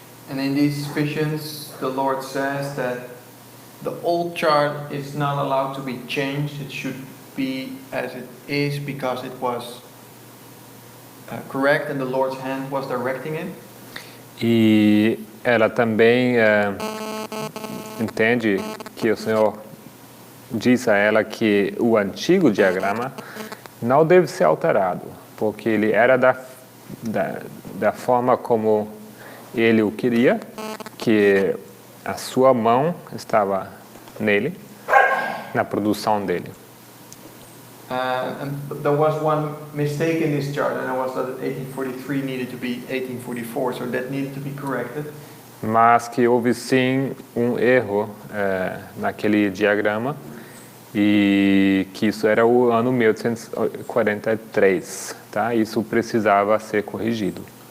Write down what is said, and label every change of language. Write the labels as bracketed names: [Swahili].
[English] And in these visions, the Lord says that the old chart is not allowed to be changed. It should be as it is because it was correct and the Lord's hand was directing it. [Portuguese] E ela também entende que o Senhor diz a ela que o antigo diagrama não deve ser alterado, porque ele era da forma como ele o queria, que a sua mão estava nele, na produção dele. [English] And there was one mistake in this chart, and it was that 1843 needed to be 1844, so that needed to be corrected. [Portuguese] Mas que houve sim erro naquele diagrama e que isso era o ano 1843, tá? Isso precisava ser corrigido.